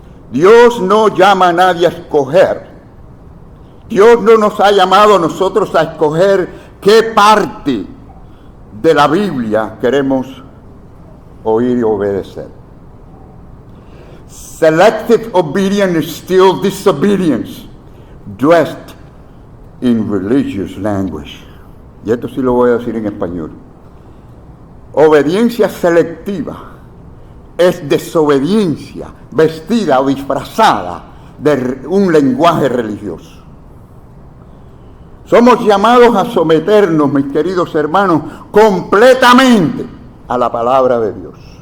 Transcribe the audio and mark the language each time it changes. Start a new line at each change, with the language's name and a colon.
Spanish: Dios no llama a nadie a escoger. Dios no nos ha llamado a nosotros a escoger qué parte de la Biblia queremos oír y obedecer.
English: Selective obedience is still disobedience, dressed in religious language.
Spanish: Y esto sí lo voy a decir en español. Obediencia selectiva es desobediencia vestida o disfrazada de un lenguaje religioso. Somos llamados a someternos, mis queridos hermanos, completamente a la palabra de Dios.